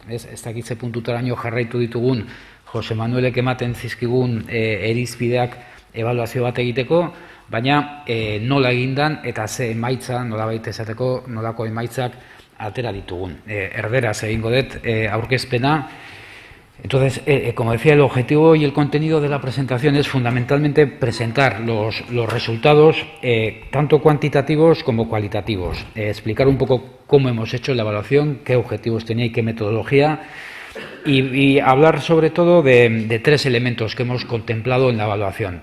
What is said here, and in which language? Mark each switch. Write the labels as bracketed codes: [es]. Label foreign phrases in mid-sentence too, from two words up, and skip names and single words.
[eu] Ez dakitze puntutaraino jarraitu ditugun Jose Manuelek ematen zizkigun irizpideak ebaluazio bat egiteko, baina nola egindan eta ze emaitza, nolabait esateko, nolako emaitzak atera ditugun. Erderaz egingo dut aurkezpena. [es] Entonces, como decía, el objetivo y el contenido de la presentación es fundamentalmente presentar los resultados, tanto cuantitativos como cualitativos, explicar un poco cómo hemos hecho la evaluación, qué objetivos tenía y qué metodología, y hablar sobre todo de tres elementos que hemos contemplado en la evaluación.